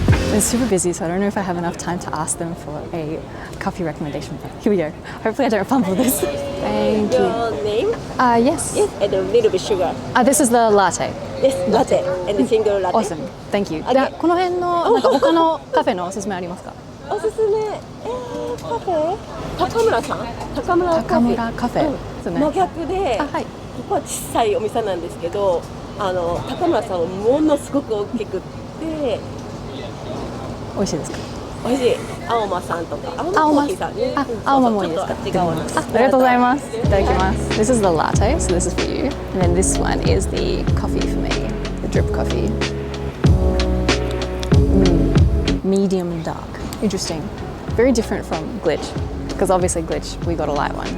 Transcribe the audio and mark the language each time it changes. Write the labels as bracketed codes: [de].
[en] They're super busy, so I don't know if I have enough time to ask them for a coffee recommendation. But here we go. Hopefully I don't fumble this. Thank you. Your name? Yes. Yes, and a little bit sugar. This is the latte. Yes, latte and a single latte. Awesome. Thank you. [ja] でこの辺のなんか他のカフェのおすすめありますか？おすすめ、カフェ高村さん高村カフェ。高村カフェ。そうね。真逆で、はい。ここは小さいお店なんですけど、高村さんはものすごく大きくって美味しいですか？美味しい。青間さんとか青間コーヒーさんね。青間もいいですか？ちょっとあっち側なんです。ありがとうございます。いただきます。 [en] This is the latte, so this is for you. And then this one is the coffee for me, the drip coffee. Medium dark. Interesting. Very different from Glitch, because obviously Glitch, we got a light one.